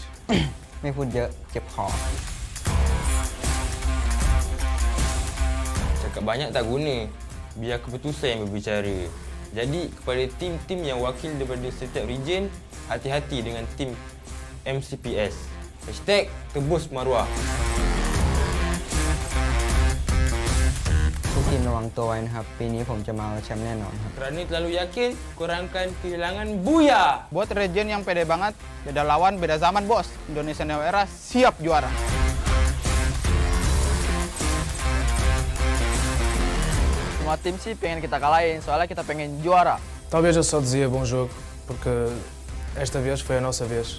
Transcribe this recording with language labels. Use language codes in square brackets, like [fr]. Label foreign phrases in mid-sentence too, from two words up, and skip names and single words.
[th] ไม่พูดเยอะเจ็บคอ [ms] Cakap banyak tak guna. Biar keputusan yang berbicara. Jadi kepada tim-tim yang wakil daripada setiap region, hati-hati dengan tim MCPS. #tebus maruah. [th] ทุกทีมระวังตัวไว้นะครับ ปีนี้ผมจะมาเอาแชมป์แน่นอนครับ [ms] Kerana terlalu yakin, korang akan kehilangan Buya. [id] Buat region yang pede banget, beda lawan, beda zaman bos. Indonesia New Era siap juara. Semua tim sih pengen kita kalahin, soalnya kita pengen juara. [pt] Talvez eu só dizia bom jogo, porque esta vez foi a nossa vez.